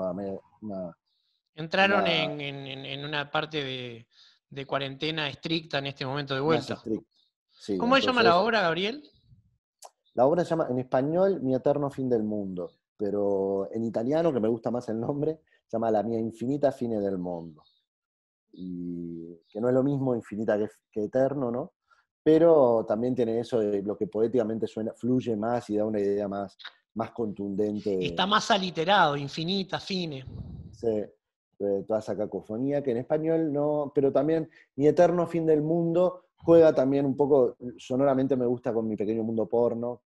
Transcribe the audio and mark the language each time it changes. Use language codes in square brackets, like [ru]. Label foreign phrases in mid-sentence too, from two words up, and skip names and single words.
[es] Entraron una en una parte de cuarentena estricta en este momento de más vuelta. estricta. Sí, ¿Cómo se llama la entonces obra, Gabriel? la obra se llama en español Mi eterno fin del mundo, pero en italiano, que me gusta más el nombre, se llama La mia infinita fine del mundo. Y que no es lo mismo infinita que eterno, ¿no? Pero también tiene eso de lo que poéticamente suena, fluye más y da una idea más contundente Está más aliterado, infinita, fine. de toda esa cacofonía, que en español no, pero también Mi eterno fin del mundo juega también un poco, sonoramente me gusta con Mi pequeño mundo porno,